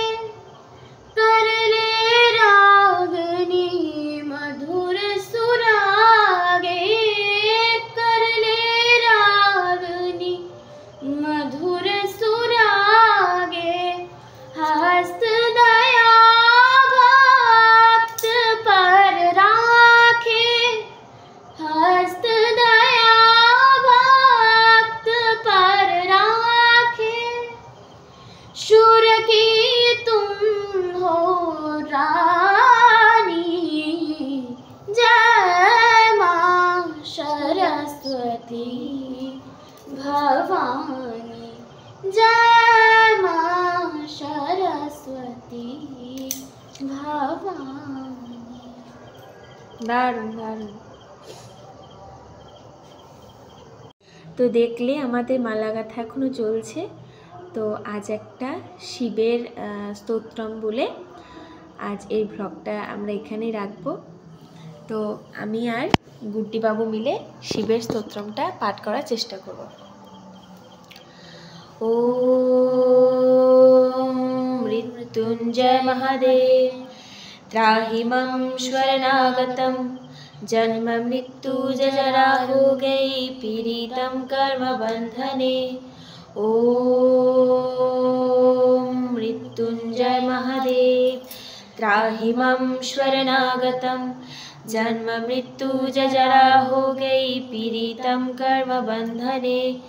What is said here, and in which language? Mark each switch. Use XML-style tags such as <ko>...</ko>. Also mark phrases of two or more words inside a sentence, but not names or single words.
<hi>करले रागनी मधुर सुरागे, करले रागनी मधुर सुरागे। हस्त दया भक्त पर राखे, हस्त दया भक्त पर राखे। शूर की तुम हो रानी, जय माँ सरस्वती भवानी, जय माँ सरस्वती भवानी।</hi> <bn>দারুণ দারুণ। তো দেখলে আমাদের মালা গাঁথা এখনো চলছে। তো আজ একটা শিবের স্তোত্রম বলে আজ এই ভ্লগটা আমরা এখানেই রাখবো। তো আমি আর গুড্ডি বাবু মিলে শিবের স্তোত্রমটা পাঠ করার চেষ্টা করব।</bn> <sa>ओम मृत्युञ्जय महादेव त्राहि मम शरणागतं, जन्म मृत्यु जरा रोगै पीडितं कर्म बन्धने। ओम मृत्युंजय महादेव त्राहि मम शरणागतं, जन्म मृत्यु जरा रोगै पीडितं कर्म बन्धने।</sa>